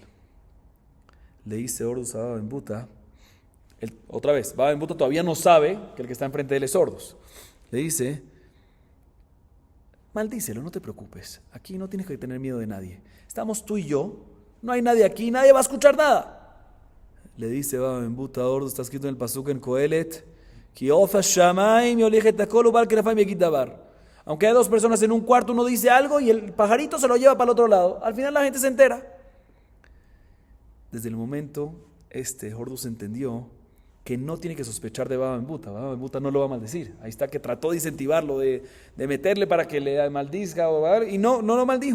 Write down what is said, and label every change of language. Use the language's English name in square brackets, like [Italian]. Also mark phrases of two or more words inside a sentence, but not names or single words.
[Spanish] Le dice Hordus a Baba Ben Buta, otra vez, Baba Ben Buta todavía no sabe que el que está enfrente de él es Hordus. Le dice: maldícelo, no te preocupes, aquí no tienes que tener miedo de nadie. Estamos tú y yo, no hay nadie aquí, nadie va a escuchar nada. Le dice Baba Ben Buta a Hordus, está escrito en el pasuk en Kohelet, [Hebrew] כי עוף השמים יוליך הקול ובעל כנפים יגיד דבר. [Spanish] Aunque hay dos personas en un cuarto, uno dice algo y el pajarito se lo lleva para el otro lado. Al final la gente se entera. Desde el momento, Hordus entendió que no tiene que sospechar de Baba Ben Buta. Baba Ben Buta no lo va a maldecir. Ahí está que trató de incentivarlo, de meterle para que le maldizca, y no lo maldijo.